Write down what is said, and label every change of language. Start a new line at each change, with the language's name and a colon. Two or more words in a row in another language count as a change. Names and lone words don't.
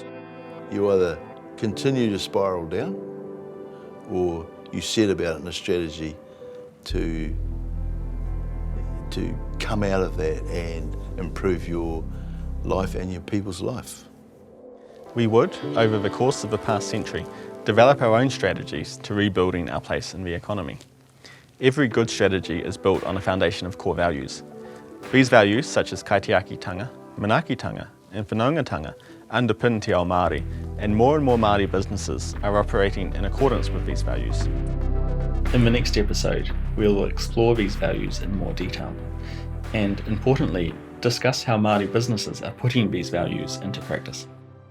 English: You either continue to spiral down, or you set about it in a strategy to come out of that and improve your life and your people's life. We would, over the course of the past century, develop our own strategies to rebuilding our place in the economy. Every good strategy is built on a foundation of core values. These values, such as
Māori: kaitiakitanga, manakitanga,
English: and whanaungatanga, underpin Te Ao Māori, and more Māori businesses are operating in accordance with these values. In the next episode, we will explore these values in more detail, and importantly, discuss how Māori businesses are putting these values into practice.